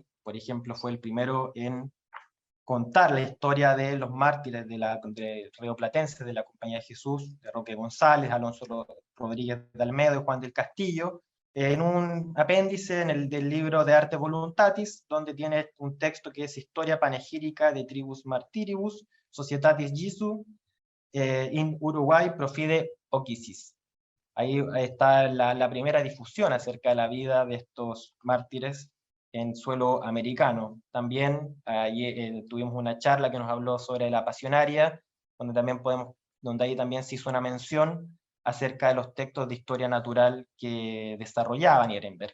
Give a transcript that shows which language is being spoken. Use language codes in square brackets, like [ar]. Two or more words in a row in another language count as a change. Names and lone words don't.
[es] Por ejemplo, fue el primero en contar la historia de los mártires de rioplatenses de la Compañía de Jesús, de Roque González, Alonso Rodríguez de Almedo y Juan del Castillo, en un apéndice del libro de Arte Voluntatis, donde tiene un texto que es Historia Panegírica de Tribus Martiribus, Societatis Jesu, in Uruguay Profide Oquisis. Ahí está la primera difusión acerca de la vida de estos mártires en suelo americano. También tuvimos una charla que nos habló sobre la pasionaria, donde ahí también se hizo una mención acerca de los textos de historia natural que desarrollaba Nierenberg.